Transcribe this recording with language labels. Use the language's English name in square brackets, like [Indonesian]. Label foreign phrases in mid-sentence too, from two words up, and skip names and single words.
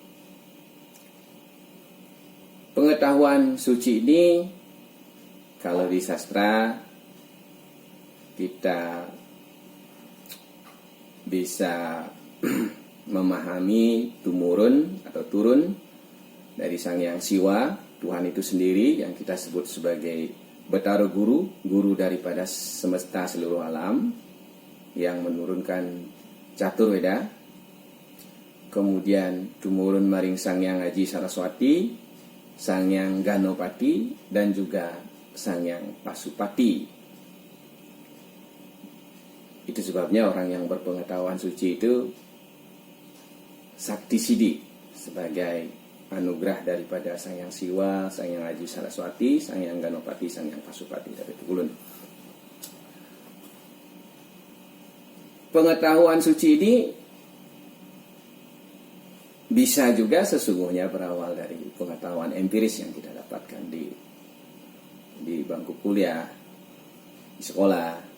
[Indonesian] Pengetahuan suci ini kalau di sastra kita bisa memahami tumurun atau turun dari Sang Hyang Siwa, Tuhan itu sendiri yang kita sebut sebagai Betara Guru, guru daripada semesta seluruh alam yang menurunkan Caturweda. Kemudian [Balinese] tumurun maring [Indonesian] Sang Hyang Aji Saraswati, Sang Hyang Ganopati, dan juga Sang Hyang Pasupati. Itu sebabnya orang yang berpengetahuan suci itu Sakti Siddhi sebagai anugerah daripada Sang Hyang Siwa, Sang Hyang Aji Saraswati, Sang Hyang Ganopati, Sang Hyang Pasupati dari Tukulun. Pengetahuan suci ini bisa juga sesungguhnya berawal dari pengetahuan empiris yang kita dapatkan di bangku kuliah, di sekolah.